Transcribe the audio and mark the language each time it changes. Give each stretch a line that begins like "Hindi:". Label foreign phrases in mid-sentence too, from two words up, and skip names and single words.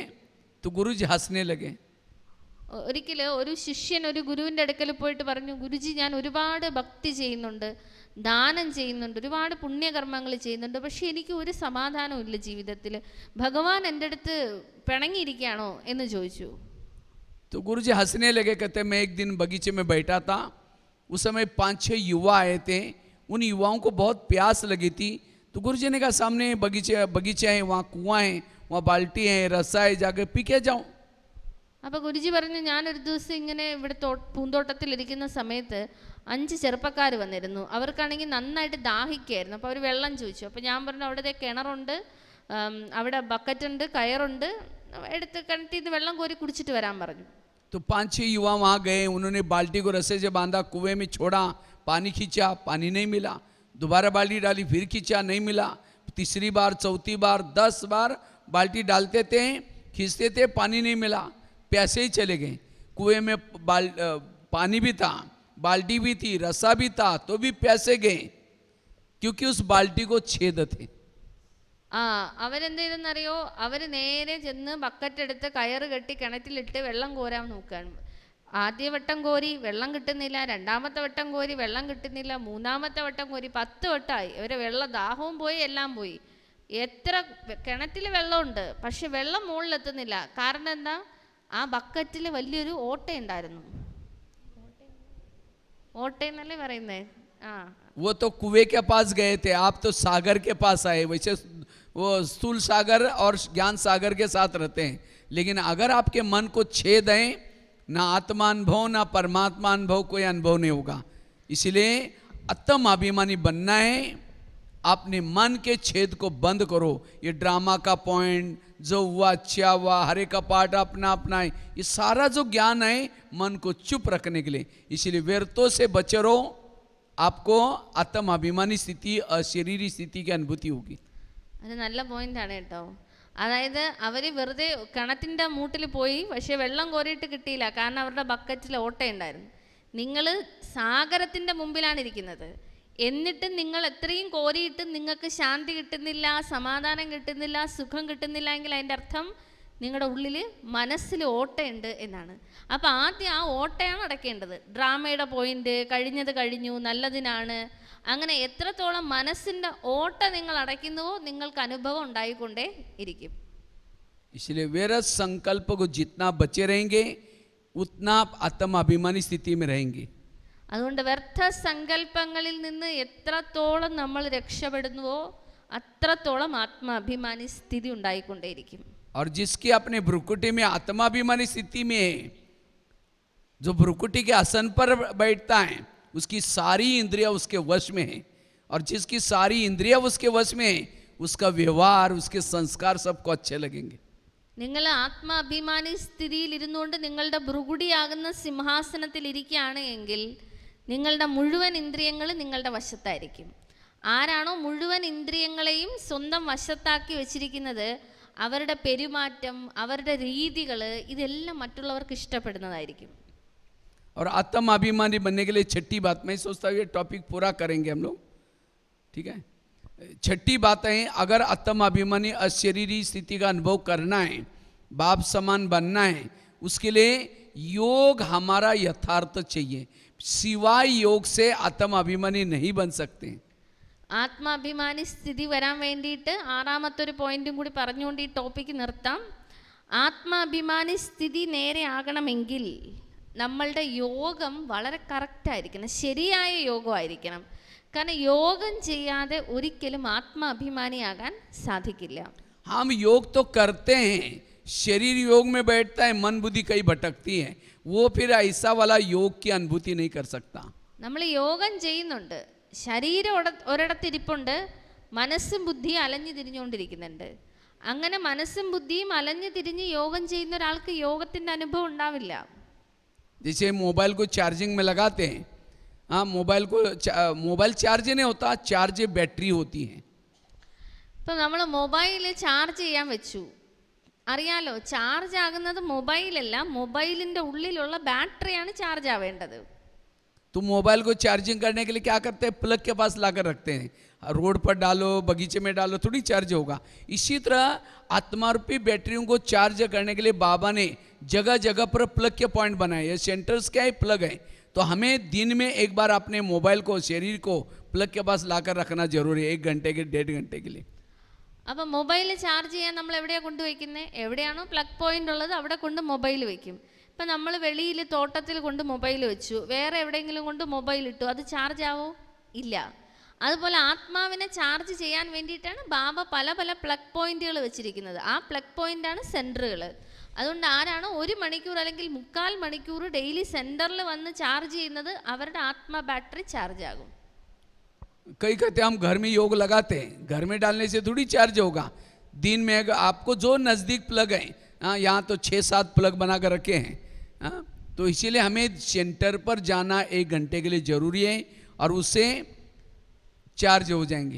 Hindi: तो गुरु जी हंसने लगे.
Malayalam: ഒരിക്കൽ ഒരു ശിഷ്യൻ ഒരു ഗുരുവിൻ്റെ അടുക്കൽ പോയിട്ട് പറഞ്ഞു, ഗുരുജി ഞാൻ ഒരുപാട് ഭക്തി ചെയ്യുന്നുണ്ട്, ദാനം ചെയ്യുന്നുണ്ട്, ഒരുപാട് പുണ്യകർമ്മങ്ങൾ ചെയ്യുന്നുണ്ട്, പക്ഷെ എനിക്ക് ഒരു സമാധാനവും ഇല്ല ജീവിതത്തിൽ, ഭഗവാൻ എൻ്റെ അടുത്ത് പിണങ്ങിയിരിക്കുകയാണോ എന്ന് ചോദിച്ചു.
Hindi: तो गुरु जी हंसने लगे, कहते मैं एक दिन बगीचे में बैठा था, उस समय 5-6 युवा आए थे, उन युवाओं को बहुत प्यास लगी थी. तो गुरु जी ने कहा सामने बगीचा है, वहाँ कुआं है, वहाँ बाल्टी है, रस्सा है, जाके पी के जाओ.
Malayalam: അപ്പോൾ ഗുരുജി പറഞ്ഞു, ഞാനൊരു ദിവസം ഇങ്ങനെ ഇവിടെ പൂന്തോട്ടത്തിലിരിക്കുന്ന സമയത്ത് 5 ചെറുപ്പക്കാർ വന്നിരുന്നു, അവർക്കാണെങ്കിൽ നന്നായിട്ട് ദാഹിക്കായിരുന്നു. അപ്പോൾ അവർ വെള്ളം ചോദിച്ചു. അപ്പോൾ ഞാൻ പറഞ്ഞു അവിടെ കിണറുണ്ട്, അവിടെ ബക്കറ്റുണ്ട്, കയറുണ്ട്, എടുത്ത് കിണറ്റിൽ നിന്ന് വെള്ളം കോരി കുടിച്ചിട്ട് വരാൻ പറഞ്ഞു. तो 5-6 युवा वहाँ गए, उन्होंने बाल्टी को रस्से से बांधा, कुएं में छोड़ा, पानी खींचा, पानी नहीं मिला, दोबारा बाल्टी डाली, फिर खींचा, नहीं मिला, तीसरी बार, चौथी बार, 10 बार बाल्टी डालते थे, खींचते थे, पानी नहीं मिला, प्यासे ही चले गए. कुएं में पानी भी था, बाल्टी भी थी, रस्सा भी था, तो भी प्यासे गए, क्योंकि उस बाल्टी को छेद थे. അവരെന്ത് ചെയ്തെന്നറിയോ, അവർ നേരെ ചെന്ന് ബക്കറ്റ് എടുത്ത് കയറ് കെട്ടി കിണറ്റിലിട്ട് വെള്ളം കോരാൻ നോക്കുകയാണ്. ആദ്യ വട്ടം കോരി വെള്ളം കിട്ടുന്നില്ല, രണ്ടാമത്തെ വട്ടം കോരി വെള്ളം കിട്ടുന്നില്ല, മൂന്നാമത്തെ വട്ടം കോരി 10 വട്ടമായി. ഇവരെ ദാഹവും പോയി, എല്ലാം പോയി. എത്ര കിണറ്റിൽ വെള്ളമുണ്ട്, പക്ഷെ വെള്ളം മുകളിലെത്തുന്നില്ല. കാരണം എന്താ, ആ ബക്കറ്റിൽ വലിയൊരു ഓട്ടയുണ്ടായിരുന്നു. ഓട്ടയെന്നല്ലേ പറയുന്നേ?
Hindi: वो तो कुएं के पास गए थे, आप तो सागर के पास आए. वैसे वो स्थूल सागर और ज्ञान सागर के साथ रहते हैं, लेकिन अगर आपके मन को छेद है, ना आत्मा अनुभव ना परमात्मा अनुभव, कोई अनुभव नहीं होगा. इसलिए आत्म अभिमानी बनना है, अपने मन के छेद को बंद करो. ये ड्रामा का पॉइंट जो हुआ अच्छा हुआ, हरे का पाठ अपना अपना है, ये सारा जो ज्ञान है मन को चुप रखने के लिए. इसलिए व्यर्थों से बचे रहो, आपको आत्म अभिमानी स्थिति, अशरीरी स्थिति की अनुभूति होगी.
Malayalam: അത് നല്ല പോയിന്റാണ് കേട്ടോ. അതായത് അവർ വെറുതെ കിണറ്റിൻ്റെ മൂട്ടിൽ പോയി, പക്ഷേ വെള്ളം കോരിയിട്ട് കിട്ടിയില്ല, കാരണം അവരുടെ ബക്കറ്റിൽ ഓട്ടയുണ്ടായിരുന്നു. നിങ്ങൾ സാഗരത്തിൻ്റെ മുമ്പിലാണ് ഇരിക്കുന്നത്, എന്നിട്ടും നിങ്ങൾ എത്രയും കോരിയിട്ട് നിങ്ങൾക്ക് ശാന്തി കിട്ടുന്നില്ല, സമാധാനം കിട്ടുന്നില്ല, സുഖം കിട്ടുന്നില്ല എങ്കിൽ അതിൻ്റെ അർത്ഥം നിങ്ങളുടെ ഉള്ളിൽ മനസ്സിൽ ഓട്ടയുണ്ട് എന്നാണ്. അപ്പോൾ ആദ്യം ആ ഓട്ടയാണ് അടയ്ക്കേണ്ടത്. ഡ്രാമയുടെ പോയിന്റ് കഴിഞ്ഞത് കഴിഞ്ഞു, നല്ലതിനാണ്, അങ്ങനെ എത്രത്തോളം മനസ്സിൻ്റെ ഓട്ട നിങ്ങൾ അടയ്ക്കുന്നുവോ നിങ്ങൾക്ക് അനുഭവം ഉണ്ടായിക്കൊണ്ടേ ഇരിക്കും.
Hindi: इसलिए व्यर्थ संकल्प को जितना बचे रहेंगे उतना आप आत्माभिमानी स्थिति में रहेंगे.
Malayalam: അതുകൊണ്ട് വ്യർത്ഥ സങ്കല്പങ്ങളിൽ നിന്ന് എത്രത്തോളം നമ്മൾ രക്ഷപ്പെടുന്നുവോ അത്രത്തോളം ആത്മാഭിമാനി സ്ഥിതി ഉണ്ടായിക്കൊണ്ടേയിരിക്കും.
Hindi: और जिसकी अपने भ्रुकुटी में आत्माभिमानी स्थिति में है, जो भ्रुकुटी के आसन पर बैठता है उसकी सारी इंद्रियां उसके वश में है, और जिसकी सारी इंद्रियां उसके वश में है उसका व्यवहार उसके संस्कार सबको अच्छे लगेंगे.
Malayalam: നിങ്ങൾ ആത്മാഭിമാനി സ്ഥിതിയിൽ ഇരുന്നുകൊണ്ട് നിങ്ങളുടെ ഭ്രുകുടിയാകുന്ന സിംഹാസനത്തിൽ ഇരിക്കുകയാണ് എങ്കിൽ നിങ്ങളുടെ മുഴുവൻ ഇന്ദ്രിയങ്ങൾ നിങ്ങളുടെ വശത്തായിരിക്കും. ആരാണോ മുഴുവൻ ഇന്ദ്രിയങ്ങളെയും സ്വന്തം വശത്താക്കി വെച്ചിരിക്കുന്നത് അവരുടെ പെരുമാറ്റം, അവരുടെ രീതികൾ, ഇതെല്ലാം മറ്റുള്ളവർക്ക് ഇഷ്ടപ്പെടുന്നതായിരിക്കും.
Hindi: और आत्माभिमानी बनने के लिए छठी बात, मैं सोचता हूँ ये टॉपिक पूरा करेंगे हम लोग, ठीक है. छठी बात है, अगर आत्माभिमानी अशरीरी स्थिति का अनुभव करना है, बाप समान बनना है, उसके लिए योग हमारा यथार्थ चाहिए. सिवाय योग से आत्माभिमानी नहीं बन सकते.
Malayalam: ആത്മാഭിമാനി സ്ഥിതി വരാൻ വേണ്ടിയിട്ട് ആറാമത്തെ ഒരു പോയിന്റും കൂടി പറഞ്ഞുകൊണ്ട് ഈ ടോപ്പിക്ക് നിർത്താം. ആത്മാഭിമാനി സ്ഥിതി നേരെ ആകണമെങ്കിൽ നമ്മളുടെ യോഗം വളരെ കറക്റ്റായിരിക്കണം, ശരിയായ യോഗമായിരിക്കണം. കാരണം യോഗം ചെയ്യാതെ ഒരിക്കലും ആത്മാഭിമാനിയാകാൻ സാധിക്കില്ല.
Hindi: हम योग तो करते हैं, शरीर योग में बैठता है, मन बुद्धि कहीं भटकती है, वो फिर ऐसा वाला योग की अनुभूति नहीं कर सकता.
Malayalam: നമ്മൾ യോഗം ചെയ്യുന്നുണ്ട്, ശരീരം ഒരിടത്തിരിപ്പുണ്ട്, മനസ്സും ബുദ്ധിയും അലഞ്ഞു തിരിഞ്ഞുകൊണ്ടിരിക്കുന്നുണ്ട്. അങ്ങനെ മനസ്സും ബുദ്ധിയും അലഞ്ഞു തിരിഞ്ഞ് യോഗം ചെയ്യുന്ന ഒരാൾക്ക് യോഗത്തിൻ്റെ അനുഭവം ഉണ്ടാവില്ല.
Hindi: जैसे मोबाइल को चार्जिंग में लगाते हैं, हाँ
English: mobile charge
Hindi: नहीं होता,
English: charge battery
Hindi: होती है.
Malayalam: ഇപ്പം നമ്മൾ
English: mobile charge
Malayalam: ചെയ്യാൻ വെച്ചു, അറിയാലോ ചാർജ് ആകുന്നത് മൊബൈലല്ല, മൊബൈലിൻ്റെ ഉള്ളിലുള്ള ബാറ്ററിയാണ് ചാർജ് ആവേണ്ടത്.
Hindi: तो मोबाइल को चार्जिंग करने के लिए क्या करते हैं, प्लग के पास लाकर रखते हैं, रोड पर डालो, बगीचे में डालो, थोड़ी चार्ज होगा. इसी तरह आत्मा रूपी बैटरियों को चार्ज करने के लिए बाबा ने जगह जगह पर प्लग के पॉइंट बनाए. ये सेंटर्स क्या है, प्लग है. तो हमें दिन में एक बार अपने मोबाइल को, शरीर को प्लग के पास लाकर रखना जरूरी है, 1 घंटे के 1.5 घंटे के लिए.
Malayalam: അപ്പോൾ
English: mobile charge
Malayalam: ചെയ്യാൻ നമ്മൾ എവിടെയാണ് കൊണ്ടുവയ്ക്കുന്നത്? എവിടെയാണോ
English: plug point
Malayalam: ഉള്ളത് അവിടെ കൊണ്ട് മൊബൈൽ വയ്ക്കും. ഇപ്പം നമ്മൾ വെളിയിൽ തോട്ടത്തിൽ കൊണ്ട് മൊബൈൽ വെച്ചു, വേറെ എവിടെയെങ്കിലും കൊണ്ട് മൊബൈൽ ഇട്ടു, അത് ചാർജ് ആവോ? ഇല്ല. അതുപോലെ ആത്മാവിനെ ചാർജ് ചെയ്യാൻ വേണ്ടിയിട്ടാണ് ബാബ പല പല
English: plug points
Malayalam: വെച്ചിരിക്കുന്നത്. ആ പ്ലഗ് പോയിന്റാണ് സെൻറ്ററുകൾ. അതുകൊണ്ട് ആരാണോ 1 മണിക്കൂർ അല്ലെങ്കിൽ 3/4 മണിക്കൂർ
English: daily centre
Malayalam: വന്ന് ചാർജ് ചെയ്യുന്നത് അവരുടെ ആത്മാ
English: battery charge
Malayalam: ആകും.
Hindi: कई कहते हम घर में योग लगाते हैं, घर में डालने से थोड़ी चार्ज होगा. दिन में अगर आपको जो नज़दीक प्लग है, हाँ यहाँ तो 6-7 प्लग बना कर रखे हैं, हाँ तो इसीलिए हमें सेंटर पर जाना 1 घंटे के लिए ज़रूरी है, और उससे चार्ज हो जाएंगे.